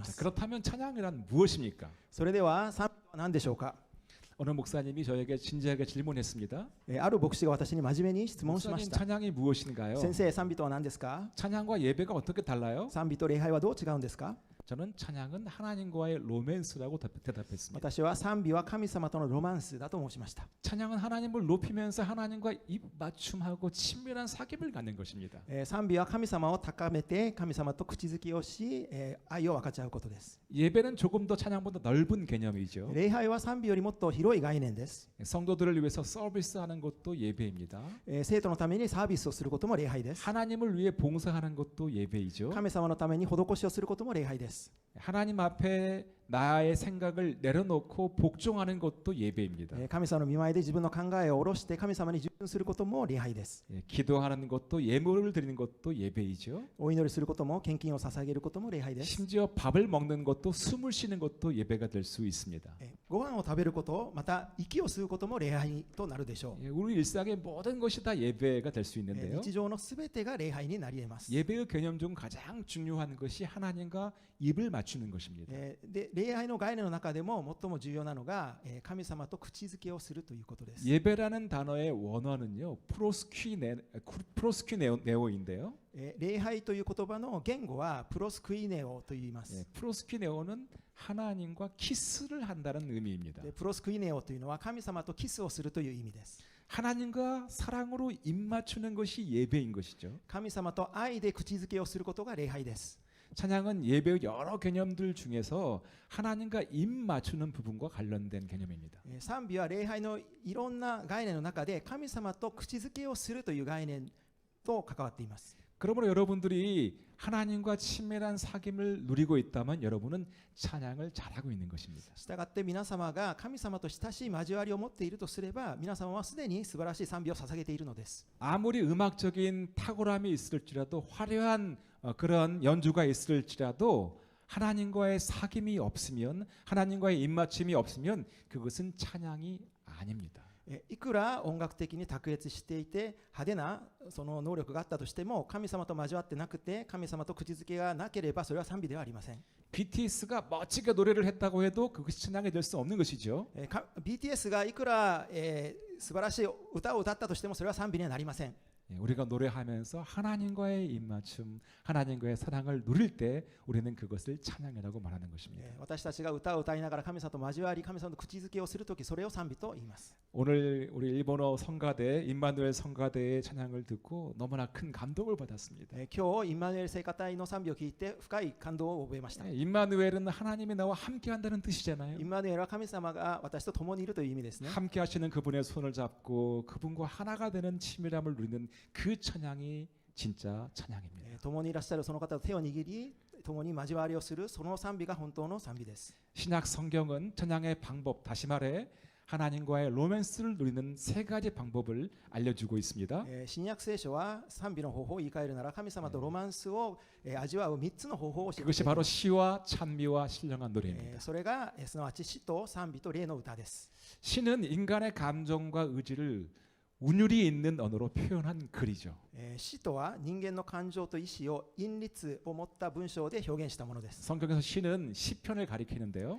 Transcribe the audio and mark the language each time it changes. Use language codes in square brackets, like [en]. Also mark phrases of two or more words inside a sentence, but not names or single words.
[ko] 자, [ja] す。 [ko] 그렇다면 찬양이란 무엇입니까? [ja] それでは賛美は何でしょうか？ [ko] 어느 목사님이 저에게 진지하게 질문했습니다. [ja] ある牧師が私に真面目に質問しま [ko] 목사님 [ja] した。 [ko] 찬양이 무엇인가요? [ja] 先生、賛美とは何ですか？ [ko] 찬양과 예배가 어떻게 달라요? [ja] 賛美と礼拝はどう違うんですか？ [ko] 저는 찬양은 하나님과의 로맨스라고 대답했습니다. [ja] 私は賛美は神様とのロマンスだと申しました。 [ko] 찬양은 하나님을 높이면서 하나님과 입맞춤하고 친밀한 사귐을 갖는 것입니다. [ja] 賛美は神様を高めて神様と口づきをし、愛を分かち合うことです。 [ko] 예배는 조금 더 찬양보다 넓은 개념이죠. [ja] 礼拝は賛美よりもっと広い概念です。 [ko] 성도들을 위해서 서비스하는 것도 예배입니다. [ja] 生徒のためにサービスをすることも礼拝です。 [ko] 하나님을 위해 봉사하는 것도 예배이죠. [ja] 神様のために施しをすることも礼拝です。 [ko] 하나님 앞에 나의 생각을 내려놓고 복종하는 것도 예배입니다. [ja] 神様の御前で自分の考えを下ろして神様に従順することも礼拝です。 [ko] 기도하는 것도 예물을 드리는 것도 예배이죠. [ja] お祈りすることも献金を捧げることも礼拝です。 [ko] 심지어 밥을 먹는 것도 숨을 쉬는 것도 예배가 될 수 있습니다. [ja] ご飯を食べること、また息を吸うことも礼拝となるでしょう。 [ko] 우리 일상의 모든 것이 다 예배가 될 수 있는데요. [ja] 日常のすべてが礼拝になり得ます。 [ko] 예배의 개념 중 가장 중요한 것이 하나님과 입을 맞추는 것입니다. [ja] で礼拝の概念の中でも最も重要なのが神様と口づけをするということです。 [ko] 예배라는 단어의 원어는요, 프로스퀴네오인데요. [ja] 礼拝という言葉の言語はプロスクイネオと言います。 [ko] 프로스퀴네오는 하나님과 키스를 한다는 의미입니다. [ja] プロスクイネオというのは神様とキスをするという意味です。 [ko] 하나님과 사랑으로 입 맞추는 것이 예배인 것이죠. [ja] 神様と愛で口づけをすることが礼拝です。 [ko] 찬양은 예배의 여러 개념들 중에서 하나님과 입 맞추는 부분과 관련된 개념입니다. [ja] 賛美は礼拝のいろんな概念の中で神様と口づけをするという概念と関わっています。 [ko] 그러므로 여러분들이 하나님과 친밀한 사귐을 누리고 있다면 여러분은 찬양을 잘하고 있는 것입니다. [ja] したがって皆様が神様と親しい交わりを持っているとすれば、皆様はすでに素晴らしい賛美を捧げているのです。 [ko] 아무리 음악적인 탁월함이 있을지라도 화려한 그런 연주가 있을지라도 하나님과의 사귐이 없으면 하나님과의 입맞춤이 없으면 그것은 찬양이 아닙니다. [ja] いくら音楽的に卓越していて派手なその能力があったとしても神様と交わってなくて神様と口づけがなければそれは賛美ではありません。 [ko] BTS가 멋지게 노래를 했다고 해도 그것이 찬양이 될 수 없는 것이죠. [ja] BTS がいくら素晴らしい歌を歌ったとしてもそれは賛美にはなりません。 [ko] 우리가 노래하면서 하나님과의 입맞춤, 하나님과의 사랑을 누릴 때 우리는 그것을 찬양이라고 말하는 것입니다. [ja] 私たちが歌を歌いながら神様と交わり神様と口づけをするときそれを賛美と言います。 [ko] 오늘 우리 일본어 성가대 임마누엘 성가대의 찬양을 듣고 너무나 큰 감동을 받았습니다. [ja] 今日インマヌエル聖歌隊の賛美を聞いて深い感動を覚えました。 [ko] 임마누엘은 하나님이 나와 함께한다는 뜻이잖아요. [ja] インマヌエルは神様が私と共にいるという意味ですね。 [ko] 함께하시는 그분의 손을 잡고 그분과 하나가 되는 친밀함을 누리는 그 찬양이 진짜 찬양입니다. [ja] 共にいらっしゃるその方と手を握り共に交わりをするその賛美が本当の賛美です。 [ko] 신약 성경은 찬양의 방법, 다시 말해 하나님과의 로맨스를 누리는 세 가지 방법을 알려주고 있습니다. [ja] 新約聖書は賛美の方法を言い換えるなら神様とロマンスを味わう3つの方法を教えてくれ [ko] 그것이 [ja] ます。 [ko] 바로 시와 찬미와 신령한 노래입니다. [ja] それがすなわち詩と賛美と霊の歌です。 [ko] 시는 인간의 감정과 의지를 운율이 있는 언어로 표현한 글이죠. [ja] 詩とは人間の感情と意志を韻律を持った文章で表現したものです。 [ko] 성경에서 시는 시편을 가리키는데요.